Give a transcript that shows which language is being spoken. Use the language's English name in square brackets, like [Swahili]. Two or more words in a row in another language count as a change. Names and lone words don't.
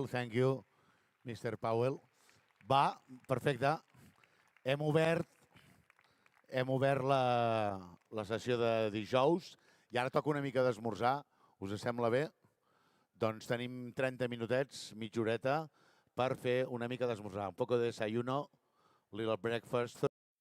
[English] Thank you, Mr. Powell. [Catalan] Va, perfecte. Hem obert la sessió de dijous i ara toca una mica d'esmorzar. Us sembla bé? Doncs tenim 30 minutets, mitja horeta, per fer una mica d'esmorzar. [Spanish] Un poco de desayuno, [English] little breakfast.